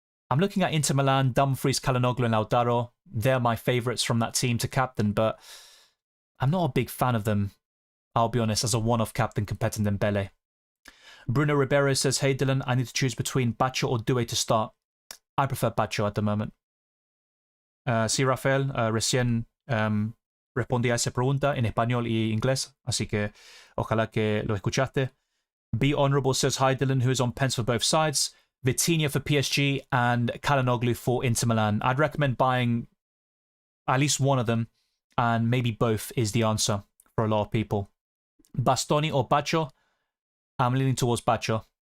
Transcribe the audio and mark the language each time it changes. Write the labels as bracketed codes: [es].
[en] I'm looking at Inter Milan, Dumfries, Calhanoglu and Lautaro. They're my favourites from that team to captain, but I'm not a big fan of them, I'll be honest, as a one-off captain compared to Dembele. Bruno Ribeiro says, hey Dylan, I need to choose between Bacho or Doué to start. I prefer Bacho at the moment. [es] Sí, Rafael, recién respondí a esa pregunta en español y inglés, así que ojalá que lo escuchaste. [en] Be Honourable says, hi Dylan, who is on pens for both sides. Vitinha for PSG and Calhanoglu for Inter Milan. I'd recommend buying at least one of them, and maybe both is the answer for a lot of people. Bastoni or Bacho? I'm leaning towards Bacho.